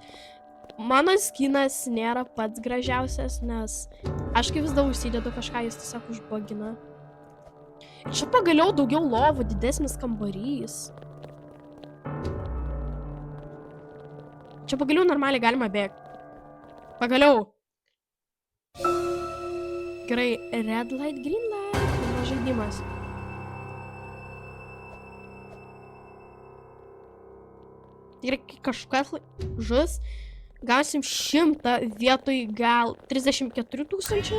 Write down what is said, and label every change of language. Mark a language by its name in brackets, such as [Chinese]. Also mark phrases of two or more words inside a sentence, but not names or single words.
[Lithuanian] Mano skinas nėra pats gražiausias, nes aš kai vis daug užsidedu kažką, jis tiesiog užbagina. Čia pagaliau daugiau lovų, didesnis kambarys. Čia pagaliau normaliai galima bėgti. Pagaliau. Gerai, [English] red light, green light. [Lithuanian] Mano žaidimas. Ir kažkas žus. Gausim 100 vietoj gal 34 000.